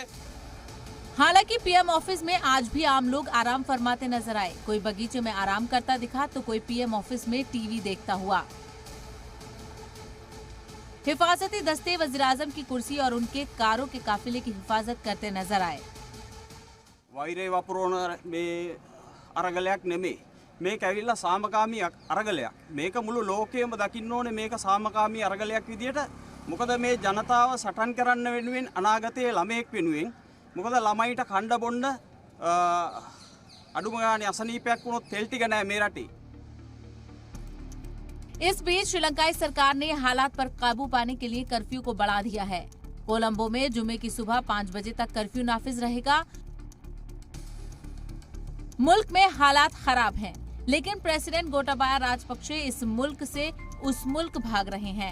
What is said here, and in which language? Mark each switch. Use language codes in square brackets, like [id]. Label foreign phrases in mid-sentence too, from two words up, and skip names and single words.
[ur] حالانکہ پی ایم آفس میں آج بھی عام لوگ آرام فرماتے نظر آئے. کوئی باغیچے میں آرام کرتا دکھا تو کوئی پی ایم آفس میں ٹی وی دیکھتا ہوا. حفاظتی دستے وزیرِ اعظم کی کرسی اور ان کے کاروں کے قافلے کی حفاظت کرتے نظر آئے. [si] වෛරය වපුරවන මේ අරගලයක් නෙමෙයි. මේක ඇවිල්ලා සාමකාමී අරගලයක්. මේක මුළු ලෝකයේම දකින්න ඕනේ මේක සාමකාමී අරගලයක් විදියට. මොකද මේ ජනතාව සටන් කරන්න වෙනුවෙන් අනාගතයේ ළමයෙක් වෙනුවෙන් මොකද ළමයිට කණ්ඩ බොන්න අඩුම ගානේ අසනීපයක් වුණොත් තෙල් ටික නැහැ මේ රටේ. [ur] اس بیچ سری لنکائی سرکار نے حالات پر قابو پانے کے لیے کرفیو کو بڑھا دیا ہے. کولمبو میں جمعے کی صبح 5 بجے تک کرفیو نافذ رہے گا. ملک میں حالات خراب ہیں، لیکن پریزیڈنٹ گوٹابایا راجپکشے اس ملک سے اس ملک بھاگ رہے ہیں.